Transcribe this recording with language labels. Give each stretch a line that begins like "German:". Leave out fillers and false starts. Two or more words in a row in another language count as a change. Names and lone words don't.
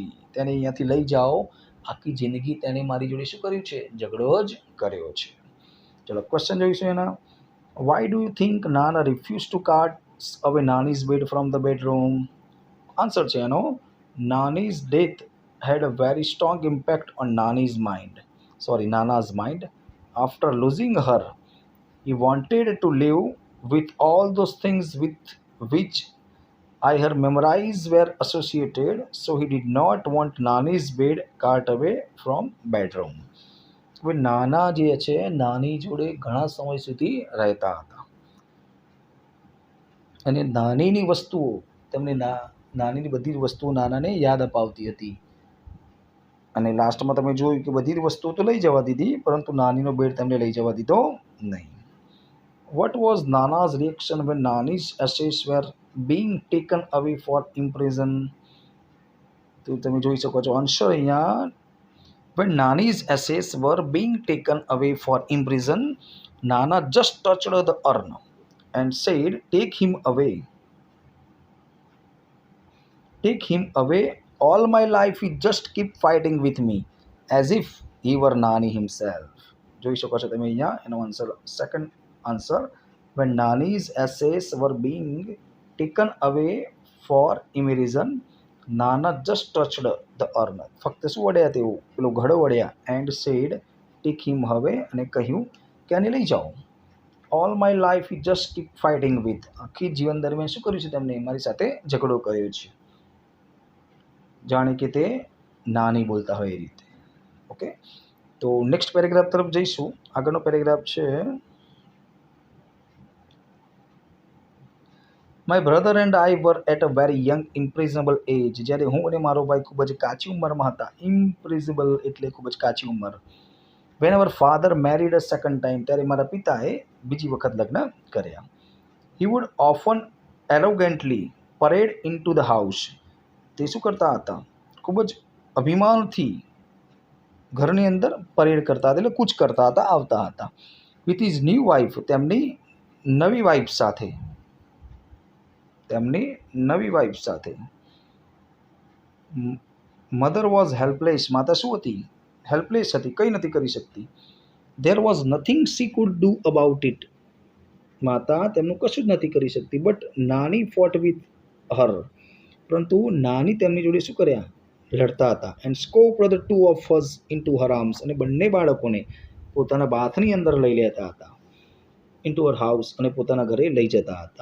Gujarati: તેને અહીંયાથી લઈ જાઓ, આખી જિંદગી તેને મારી જોડે શું કર્યું છે? ઝઘડો જ કર્યો છે. ચલો ક્વેશ્ચન જોઈશું એના.
English: Why do you think Nana refuse to cart away Nani's bed from the bedroom?
Gujarati: આન્સર છે એનો,
English: Nani's death had a very strong impact on Nana's mind. After losing her, he wanted to live with all those things with which I her memories were associated, so he did not want Nani's bed cart away from bedroom.
Gujarati: હવે નાના જે છે નાની જોડે ઘણા સમય સુધી રહેતા હતા અને નાનીની વસ્તુઓ તેમને નાનીની બધી જ વસ્તુઓ નાનાને યાદ અપાવતી હતી અને લાસ્ટમાં તમે જોયું કે બધી જ વસ્તુઓ તો લઈ જવા દીધી પરંતુ નાનીનો બેડ તેમને લઈ જવા દીધો નહીં.
English: What was Nana's reaction when Nani's ashes were being taken away for imprison?
Gujarati: તો તમે જોઈ શકો છો આન્સર અહીંયા.
English: When Nani's ashes were being taken away for imprison, Nana just touched the urn and said, "Take him away. Take him away. All my life he just keep fighting with me as if he were Nani himself."
Gujarati: જોઈ શકો છો તમે અહીંયા એનો
English: answer second answer. When Nani's ashes were being taken away for imprison, Nana just touched the urn.
Gujarati: ફક્ત શું વળ્યા તેઓ પેલો ઘડો વળ્યા
English: and said, "Take him away."
Gujarati: અને કહ્યું કે આને લઈ જાઓ.
English: All my life he just keep fighting with.
Gujarati: આખી જીવન દરમિયાન શું કર્યું છે તેમને મારી સાથે ઝઘડો કર્યો છે. જાણે કે તે નાની બોલતા હોય એ રીતે. ઓકે, તો
English: next paragraph
Gujarati: તરફ જઈશું. આગળનો પેરેગ્રાફ છે
English: My brother and I were at a very young impressionable age.
Gujarati: જ્યારે હું અને મારો ભાઈ ખૂબ જ કાચી ઉંમરમાં હતા. ઇમ્પ્રેઝેબલ એટલે ખૂબ જ કાચી ઉંમર.
English: When our father married a second time,
Gujarati: ત્યારે મારા પિતાએ બીજી વખત લગ્ન કર્યા.
English: He would often arrogantly parade into the house.
Gujarati: તે શું કરતા હતા? ખૂબ જ અભિમાનથી ઘરની અંદર પરેડ કરતા હતા એટલે કૂચ કરતા હતા, આવતા હતા.
English: With his new wife,
Gujarati: તેમની નવી વાઇફ સાથે.
English: Mother was helpless.
Gujarati: માતા શું હતી? હેલ્પલેસ હતી, કંઈ નથી કરી શકતી.
English: There was nothing she could do about it.
Gujarati: માતા તેમનું કશું જ નથી કરી શકતી.
English: But Nani fought with her.
Gujarati: પરંતુ નાની તેમની જોડે શું કર્યા? લડતા હતા.
English: And scooped the two of us into her arms.
Gujarati: અને બંને બાળકોને પોતાના બાથની અંદર લઈ લેતા હતા.
English: into her house.
Gujarati: અને પોતાના ઘરે લઈ જતા હતા.